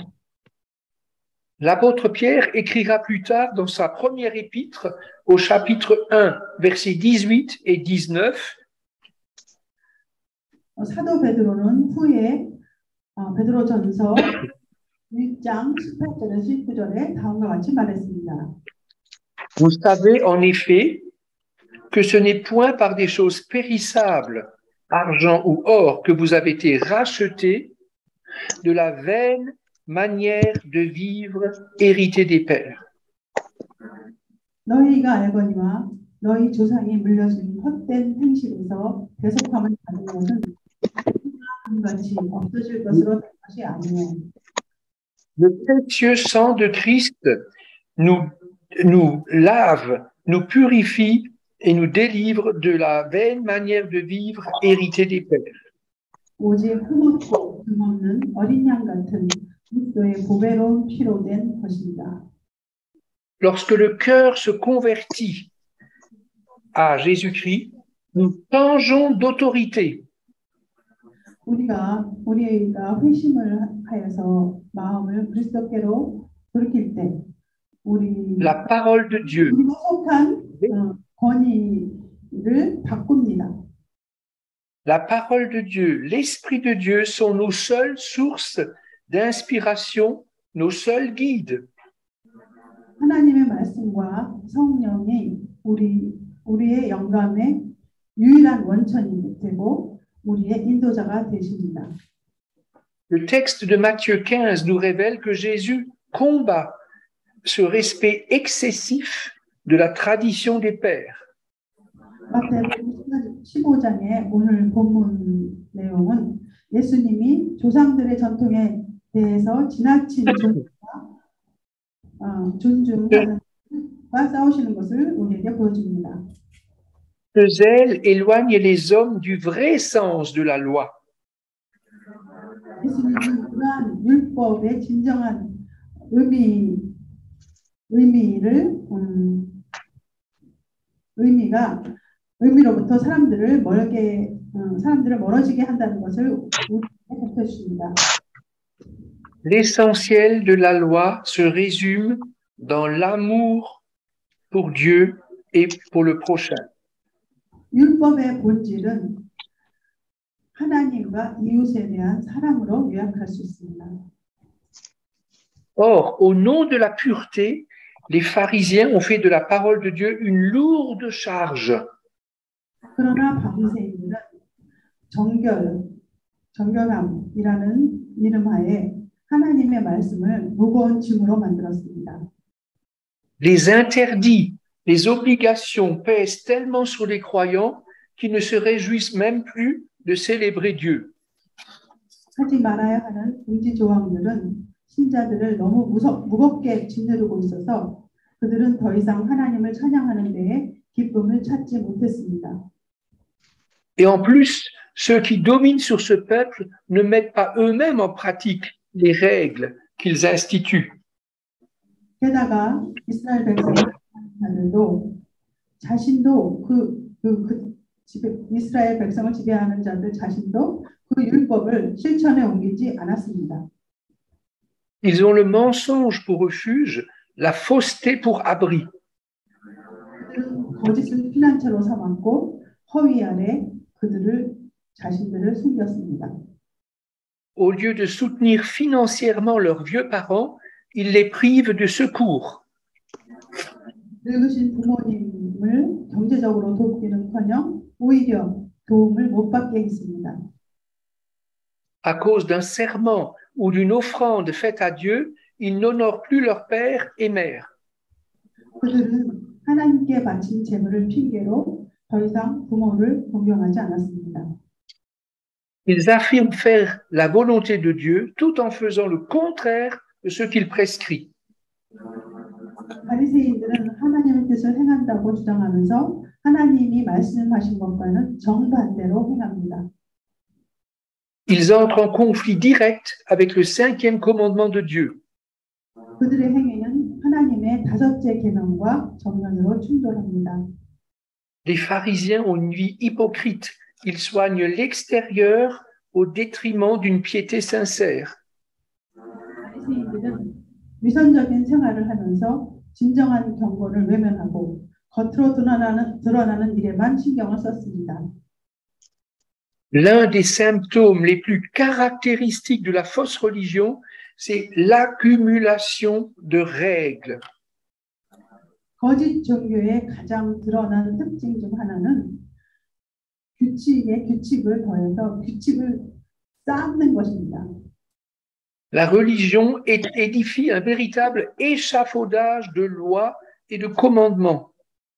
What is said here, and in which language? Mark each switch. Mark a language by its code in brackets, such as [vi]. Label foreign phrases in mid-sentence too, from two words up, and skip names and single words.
[fr] L'apôtre Pierre écrira plus tard dans sa première épître, au chapitre 1, versets 18 et 19, [ko] 사도 베드로는 후에 베드로전서 1장 18절에서 19절에 다음과 같이 말했습니다. [fr] Vous savez en effet que ce n'est point par des choses périssables, argent ou or, que vous avez été rachetés de la vaine manière de vivre héritée des pères. [ko] 너희가 알거니와 너희 조상이 물려준 헛된 행실에서 대속함을 받은 것은 같이 없어질 것으로 된 것이 아니에요. [fr] Le précieux sang de Christ nous lave, nous purifie et nous délivre de la vaine manière de vivre héritée des pères. [ko] 오직 흠없고 금없는 어린 양 같은 그리스도의 보배로운 피로 된 것입니다. [fr] Lorsque le cœur se convertit à Jésus-Christ, nous changeons d'autorité. [ko] 우리가 회심을 하여서 마음을 그리스도께로 돌이킬 때 [fr] La parole de Dieu, [ko] 우리가 속한 권위를 바꿉니다. [fr] la parole de Dieu, l'Esprit de Dieu sont nos seules sources d'inspiration, nos seuls guides. [ko] 하나님의 말씀과 성령이 우리의 영감의 유일한 원천이 되고 우리의 인도자가 되십니다. [fr] Le texte de Matthieu 15 nous révèle que Jésus combat ce respect excessif de la tradition des pères. [ko] 마태복음 15장의 오늘 본문 내용은 예수님이 조상들의 전통에 대해서 지나친 존중과 싸우시는 것을 우리에게 보여줍니다. [fr] Ce zèle éloigne les hommes du vrai sens de la loi. [ko] 예수님은 그러한 율법의 진정한 의미로부터 사람들을 멀어지게 한다는 것을 우리에게 밝혀주십니다. [fr] L'essentiel de la loi se résume dans l'amour pour Dieu et pour le prochain. [ko] 율법의 본질은 하나님과 이웃에 대한 사랑으로 요약할 수 있습니다. [fr] Or, au nom de la pureté, les pharisiens ont fait de la parole de Dieu une lourde charge. [ko] 그러나 바리새인들은 정결함이라는 이름하에 하나님의 말씀을 무거운 짐으로 만들었습니다. [fr] Les interdits, les obligations pèsent tellement sur les croyants qu'ils ne se réjouissent même plus de célébrer Dieu. [ko] 하지 말아야 하는 금지 조항들은 신자들을 너무 무겁게 짓누르고 있어서 그들은 더 이상 하나님을 찬양하는 데에 기쁨을 찾지 못했습니다. [fr] Et en plus, ceux qui dominent sur ce peuple ne mettent pas eux-mêmes en pratique les règles qu'ils instituent. [ko] 게다가 이스라엘 백성들도 자신도 이스라엘 백성을 지배하는 자들 자신도 그 율법을 실천에 옮기지 않았습니다. [fr] Ils ont le mensonge pour refuge, la fausseté pour abri. [ko] 그들은 거짓을 피난처로 삼았고 허위 아래 자신들을 숨겼습니다. [fr] Au lieu de soutenir financièrement leurs vieux parents, ils les privent de secours. [ko] 늙으신 부모님을 경제적으로 돕기는커녕 오히려 도움을 못 받게 했습니다. [fr] À cause d'un serment ou d'une offrande faite à Dieu, ils n'honorent plus leur père et mère. [ko] 그들은 하나님께 바친 제물을 핑계로 더 이상 부모를 공경하지 않았습니다. [fr] Ils affirment faire la volonté de Dieu tout en faisant le contraire de ce qu'il prescrit. [ko] 바리새인들은 하나님의 뜻을 행한다고 주장하면서 하나님이 말씀하신 것과는 정반대로 행합니다. [fr] Ils entrent en conflit direct avec le 5e commandement de Dieu. [ko] 그들의 행위는 하나님의 5째 계명과 정면으로 충돌합니다. [fr] Les pharisiens ont une vie hypocrite. Ils soignent l'extérieur au détriment d'une piété sincère. [ko] 바리새인들은 위선적인 생활을 하면서 진정한 경건을 외면하고 겉으로 드러나는 일에만 신경을 썼습니다. [fr] L'un des symptômes les plus caractéristiques de la fausse religion, c'est l'accumulation de règles. [ko] 거짓 종교의 가장 드러난 특징 중 하나는 규칙을 더해서 규칙을 쌓는 것입니다. [fr] La religion édifie un véritable échafaudage de lois et de commandements.